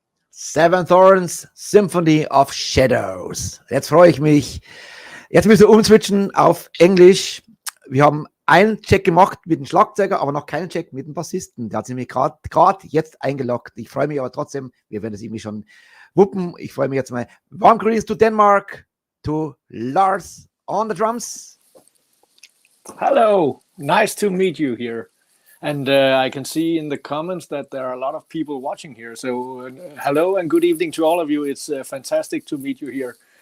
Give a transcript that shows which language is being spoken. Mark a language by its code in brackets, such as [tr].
[en] Seven Thorns, Symphony of Shadows. [de] Jetzt freue ich mich. Jetzt müssen wir umswitchen auf Englisch. Wir haben einen Check gemacht mit dem Schlagzeuger, aber noch keinen Check mit dem Bassisten. Der hat sich nämlich gerade jetzt eingeloggt. Ich freue mich aber trotzdem, wir werden das irgendwie schon wuppen. Ich freue mich jetzt mal. [en] Warm greetings to Denmark, to Lars on the drums. Hello, nice to meet you here. And I can see in the comments that there are a lot of people watching here. So hello and good evening to all of you. It's fantastic to meet you here.